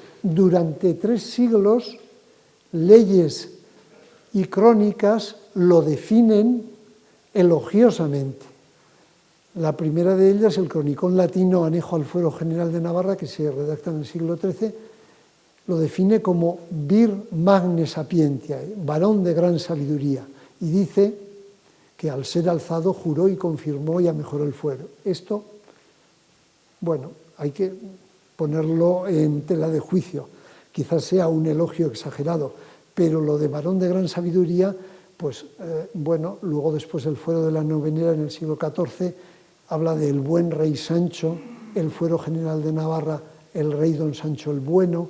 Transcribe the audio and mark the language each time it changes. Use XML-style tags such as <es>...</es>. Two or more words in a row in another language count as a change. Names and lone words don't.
<es>Durante 3 siglos, leyes y crónicas lo definen elogiosamente. La primera de ellas, el cronicón latino Anejo al Fuero General de Navarra, que se redacta en el siglo XIII, lo define como</es> <la>vir magne sapientia,</la> <es>varón de gran sabiduría, y dice que al ser alzado juró y confirmó y mejoró el fuero. Esto, bueno, hay que ponerlo en tela de juicio. Quizás sea un elogio exagerado, pero lo de varón de gran sabiduría, pues bueno, luego después el fuero de la novenera en el siglo XIV habla del buen rey Sancho, el fuero general de Navarra, el rey don Sancho el Bueno.</es>